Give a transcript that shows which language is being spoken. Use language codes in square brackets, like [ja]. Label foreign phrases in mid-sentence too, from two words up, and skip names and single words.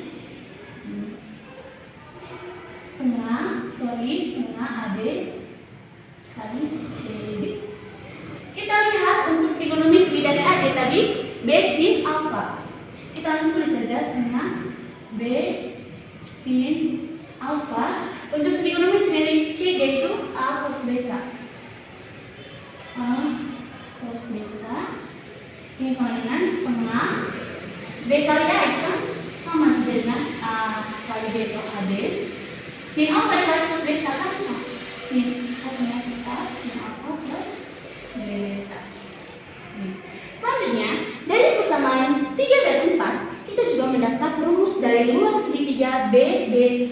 [id] Setengah AD kali CD. Kita lihat untuk trigonometri dari AD tadi B sin alfa. Kita langsung tulis saja setengah B sin alfa. Untuk trigonometri dari CD itu A cos beta. A cos beta. Ini sama dengan setengah B kali A itu kan sama saja dengan A kali B atau AD. Sin alfa dikali cos beta kan sama. Sin cosnya beta, sin alfa plus beta. Selanjutnya, dari persamaan 3 dan 4, kita juga mendapat rumus dari luas segitiga BBC.